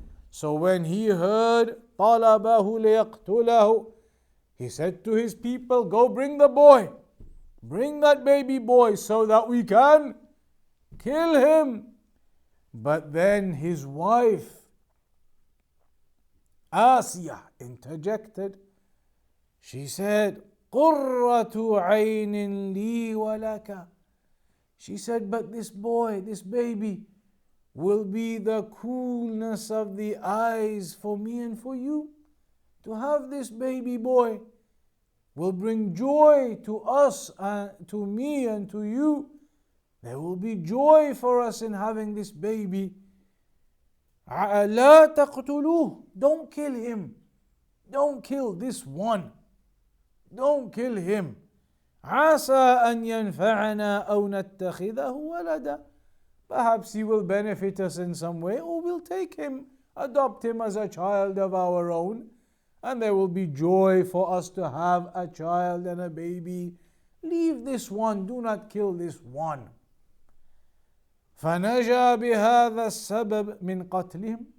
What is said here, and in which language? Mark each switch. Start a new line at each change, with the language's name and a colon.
English: So when he heard
Arabic: طَلَبَهُ لِيَقْتُلَهُ,
English: he said to his people, go bring the boy. Bring that baby boy so that we can kill him. But then his wife, Asiya, interjected. She said,
Arabic: قُرَّةُ عَيْنٍ لِي وَلَكَ.
English: She said, but this boy, this baby, will be the coolness of the eyes for me and for you. To have this baby boy will bring joy to us, to me and to you. There will be joy for us in having this baby.
Arabic: لا تقتلوه.
English: Don't kill him. Don't kill this one. Don't kill him.
Arabic: عسى أن ينفعنا أو نتخذه ولدا.
English: Perhaps he will benefit us in some way, or we'll take him, adopt him as a child of our own. And there will be joy for us to have a child and a baby. Leave this one, do not kill this one.
Arabic: فَنَجَى بِهَذَا السَّبَبِ مِنْ قَتْلِهِمْ.